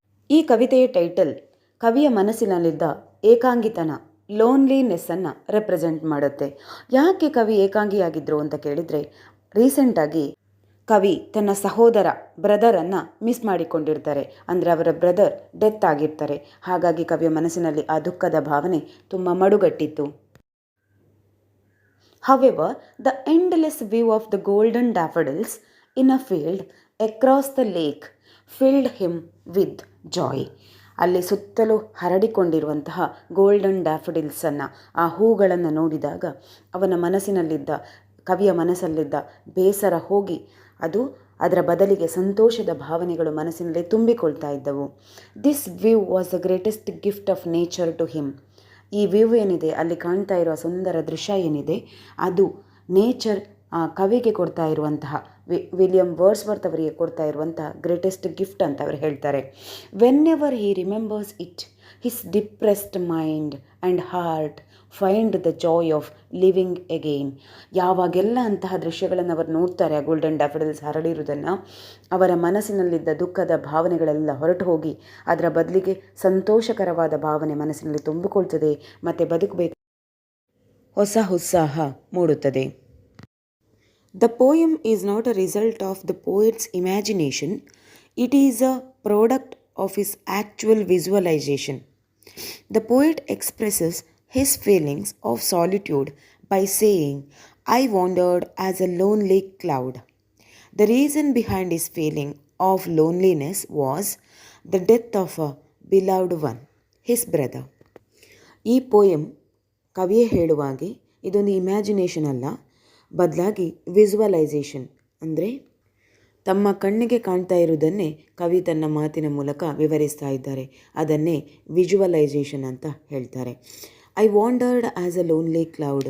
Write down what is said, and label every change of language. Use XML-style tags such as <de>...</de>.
<kn>ಈ ಕವಿತೆಯ ಟೈಟಲ್ ಕವಿಯ ಮನಸ್ಸಿನಲ್ಲಿದ್ದ ಏಕಾಂಗಿತನ, ಲೋನ್ಲಿನೆಸ್ಸನ್ನು ರೆಪ್ರೆಸೆಂಟ್ ಮಾಡುತ್ತೆ. ಯಾಕೆ ಕವಿ ಏಕಾಂಗಿಯಾಗಿದ್ದರು ಅಂತ ಕೇಳಿದರೆ, ರೀಸೆಂಟಾಗಿ ಕವಿ ತನ್ನ ಸಹೋದರ ಬ್ರದರನ್ನು ಮಿಸ್ ಮಾಡಿಕೊಂಡಿರ್ತಾರೆ. ಅಂದರೆ ಅವರ ಬ್ರದರ್ ಡೆತ್ ಆಗಿರ್ತಾರೆ. ಹಾಗಾಗಿ ಕವಿಯ ಮನಸ್ಸಿನಲ್ಲಿ ಆ ದುಃಖದ ಭಾವನೆ ತುಂಬ ಮಡುಗಟ್ಟಿತ್ತು.</kn> <en>However, the endless view of the golden daffodils in a field across the lake filled him with joy.</en> <kn>ಅಲ್ಲಿ ಸುತ್ತಲೂ ಹರಡಿಕೊಂಡಿರುವಂತಹ ಗೋಲ್ಡನ್ ಡ್ಯಾಫಡಿಲ್ಸನ್ನು, ಆ ಹೂಗಳನ್ನು ನೋಡಿದಾಗ ಅವನ ಮನಸ್ಸಿನಲ್ಲಿದ್ದ, ಕವಿಯ ಮನಸ್ಸಲ್ಲಿದ್ದ ಬೇಸರ ಹೋಗಿ ಅದರ ಬದಲಿಗೆ ಸಂತೋಷದ ಭಾವನೆಗಳು ಮನಸ್ಸಿನಲ್ಲಿ ತುಂಬಿಕೊಳ್ತಾ ಇದ್ದವು.</kn> <en>This view was the greatest gift of nature to him.</en> <kn>ಈ ವ್ಯೂ ಏನಿದೆ, ಅಲ್ಲಿ ಕಾಣ್ತಾ ಇರುವ ಸುಂದರ ದೃಶ್ಯ ಏನಿದೆ, ಅದು ನೇಚರ್ ಕವಿಗೆ ಕೊಡ್ತಾ ಇರುವಂತಹ, ವಿಲಿಯಂ ವರ್ಡ್ಸ್ವರ್ತ್ ಅವರಿಗೆ ಕೊಡ್ತಾ ಇರುವಂತಹ ಗ್ರೇಟೆಸ್ಟ್ ಗಿಫ್ಟ್ ಅಂತ ಅವರು ಹೇಳ್ತಾರೆ.</kn> <en>Whenever he remembers it, his depressed mind and heart find the joy of living again.</en> <kn>ಯಾವಾಗೆಲ್ಲ ಅಂತಹ ದೃಶ್ಯಗಳನ್ನು ಅವರು ನೋಡ್ತಾರೆ, ಆ ಗೋಲ್ಡನ್ ಡ್ಯಾಫಡಿಲ್ಸ್ ಹರಡಿರುವುದನ್ನು, ಅವರ ಮನಸ್ಸಿನಲ್ಲಿದ್ದ ದುಃಖದ ಭಾವನೆಗಳೆಲ್ಲ ಹೊರಟು ಹೋಗಿ ಅದರ ಬದಲಿಗೆ ಸಂತೋಷಕರವಾದ ಭಾವನೆ ಮನಸ್ಸಿನಲ್ಲಿ ತುಂಬಿಕೊಳ್ತದೆ ಮತ್ತು ಬದುಕಬೇಕು ಹೊಸ ಉತ್ಸಾಹ ಮೂಡುತ್ತದೆ.</kn> <en>The poem is not a result of the poet's imagination, it is a product of his actual visualization. The poet expresses his feelings of solitude by saying, I wandered as a lonely cloud. The reason behind his feeling of loneliness was the death of a beloved one, his brother.</en> <kn>ಈ poem ಕವಿಯೇ ಹೇಳುವಾಗೆ ಇದೊಂದು imagination ಅಲ್ಲ, ಬದಲಾಗಿ visualisation, ಅಂದರೆ ತಮ್ಮ ಕಣ್ಣಿಗೆ ಕಾಣ್ತಾ ಇರುವುದನ್ನೇ ಕವಿ ತನ್ನ ಮಾತಿನ ಮೂಲಕ ವಿವರಿಸ್ತಾ ಇದ್ದಾರೆ. ಅದನ್ನೇ ವಿಜುವಲೈಸೇಷನ್ ಅಂತ ಹೇಳ್ತಾರೆ.</kn> <en>I wandered as a lonely cloud.</en>